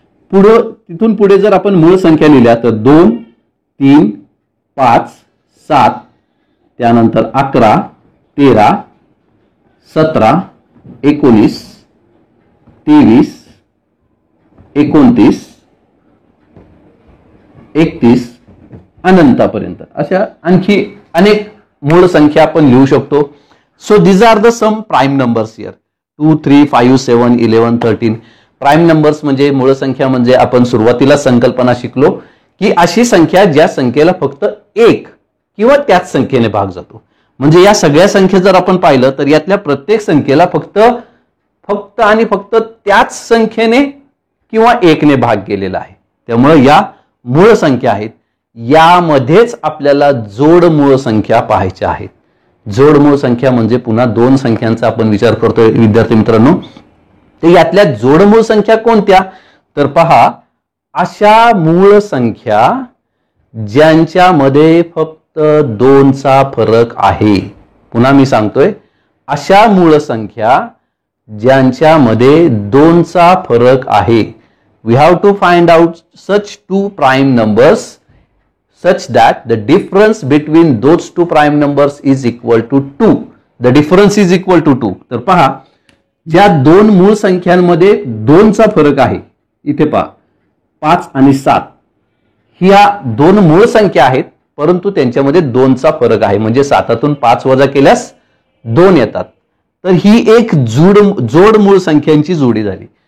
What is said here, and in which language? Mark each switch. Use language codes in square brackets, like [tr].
[mr] तिथून पुढे जर आपण मूळ संख्या लिहिल्या तर 2, 3, 5, 7, त्यानंतर 11, 13, 17, 19, 23, 29, 31 अनंतापर्यंत अशा आणखी अनेक मूळ संख्या आपण लिहू शकतो. [en] So these are the some prime numbers here. [mr] 2, 3, 5, 7, 11, 13 prime numbers म्हणजे मूळ संख्या. म्हणजे आपण सुरुवातीला संकल्पना शिकलो की अशी संख्या ज्या संख्येला फक्त एक किंवा त्याच संख्येने भाग जातो. म्हणजे या सगळ्या संख्या जर आपण पाहिलं तर यातल्या प्रत्येक संख्येला फक्त आणि फक्त त्याच संख्येने किंवा एकने भाग गेलेला आहे. त्यामुळे या मूळ संख्या आहेत, यामध्येच आपल्याला जोडमूळ संख्या पाहायच्या आहेत. जोडमूळ संख्या म्हणजे पुन्हा दोन संख्यांचा आपण विचार करतोय विद्यार्थी मित्रांनो. तर यातल्या जोडमूळ संख्या कोणत्या, तर पहा, अशा मूळ संख्या ज्यांच्यामध्ये फक्त 2चा फरक आहे. पुन्हा मी सांगतोय, अशा मूळ संख्या ज्यांच्यामध्ये 2चा फरक आहे. [en] We have to find out such two prime numbers such that the difference between those two prime numbers is equal to 2. The difference is equal to 2. [mr] तर पहा, ज्या दोन मूळ संख्यांमध्ये 2चा फरक आहे, इथे पहा 5 आणि 7, ह्या दोन मूळ संख्या आहेत परंतु त्यांच्यामध्ये 2चा फरक आहे. म्हणजे 7तून 5 वजा केल्यास 2 येतात. तर ही एक जोड मूळ संख्यांची जोडी झाली.